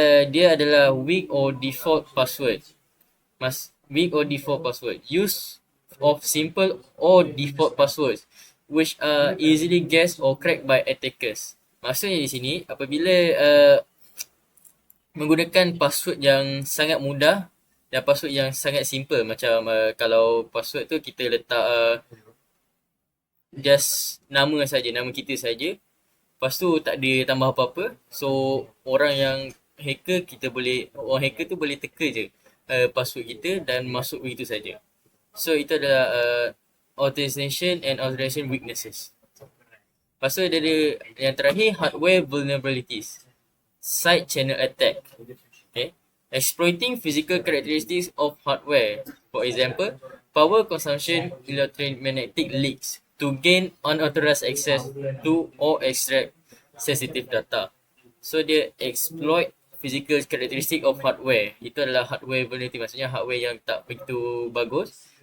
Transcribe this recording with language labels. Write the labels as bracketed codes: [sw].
[ms] Dia adalah [en] weak or default password. Weak or default password. Use of simple or default passwords which are easily guessed or cracked by attackers. [ms] Maksudnya di sini apabila menggunakan password yang sangat mudah dan password yang sangat simple, macam kalau password tu kita letak just nama saja, nama kita saja. Lepas tu tak ada tambah apa-apa. So orang hacker tu boleh teka je password kita dan masuk begitu saja. [en] So [ms] itu adalah [en] authentication and authorization weaknesses. [ms] Lepas tu ada yang terakhir, [en] hardware vulnerabilities, side channel attack. Okay, exploiting physical characteristics of hardware, for example power consumption, electromagnetic leaks, to gain unauthorized access to or extract sensitive data. So dia exploit physical characteristic of hardware. [ms] Itu adalah hardware vulnerability, maksudnya hardware yang tak begitu bagus.